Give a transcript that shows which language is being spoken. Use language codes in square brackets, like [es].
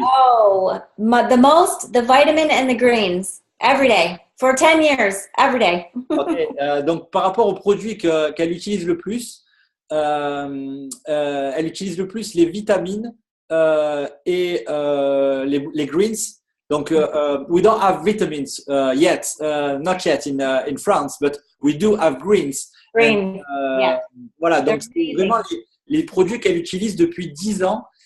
[en] Oh, the vitamin and the greens every day for 10 years, every day. [fr] Donc par rapport aux produits qu'elle utilise le plus, elle utilise le plus les vitamines et les greens. [en] Donc, we don't have vitamins yet, not yet in France, but we do have greens. Green. Yeah. [fr] Voilà, donc c'est vraiment les produits qu'elle utilise depuis 10 ans.